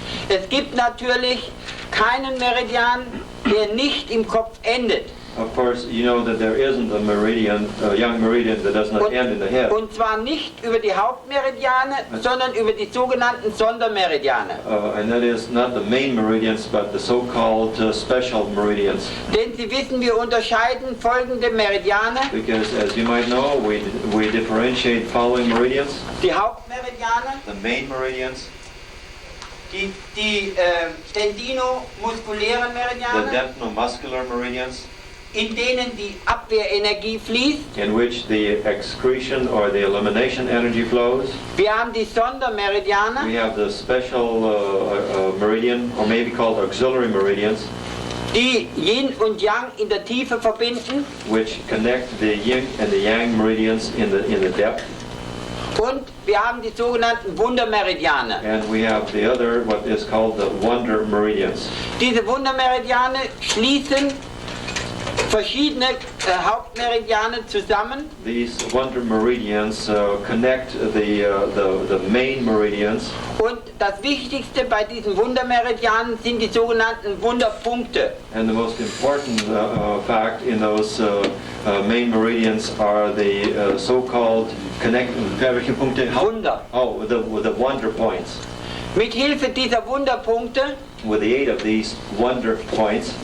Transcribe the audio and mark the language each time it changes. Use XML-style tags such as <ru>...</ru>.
<de>Es gibt natürlich keinen Meridian, der nicht im Kopf endet.</de> <en>Of course, you know that there isn't a meridian, a yang meridian that does not end in the head.</en> <de>Und zwar nicht über die Hauptmeridiane, sondern über die sogenannten Sondermeridiane.</de> <en>And that is not the main meridians, but the so-called special meridians.</en> <de>Denn Sie wissen, wir unterscheiden folgende Meridiane.</de> <en>Because as you might know, we differentiate following meridians.</en> <de>Die Hauptmeridiane,</de> <en>The main meridians,</en> <de>die tendinomuskulären</de> <en>the</en> <de>Meridiane,</de> <en>dentinomuscular meridians,</en> <de>in denen die Abwehrenergie fließt.</de> <en>in which the excretion or the elimination energy flows.</en> <de>Wir haben die</de> <en>We</en> <de>Sondermeridiane,</de> <en>have the special meridian, or maybe called auxiliary meridians,</en> <de>die Yin und Yang in der Tiefe verbinden.</de> <en>which connect the yin and the yang meridians in the depth.</en> <de>Und wir haben die sogenannten Wundermeridiane.</de> <en>And we have the other, what is called the wonder meridians.</en> <de>Diese Wundermeridiane schließen verschiedene Hauptmeridiane zusammen.</de> <en>These wonder meridians connect the main meridians.</en> <de>Und das Wichtigste bei diesen Wundermeridianen sind die sogenannten Wunderpunkte.</de> <en>And the most important fact in those main meridians are the so-called</en> <de>Wunder.</de> <en>the wonder points.</en> <de>Mit Hilfe dieser Wunderpunkte</de> <en>with the aid of these wonder points,</en>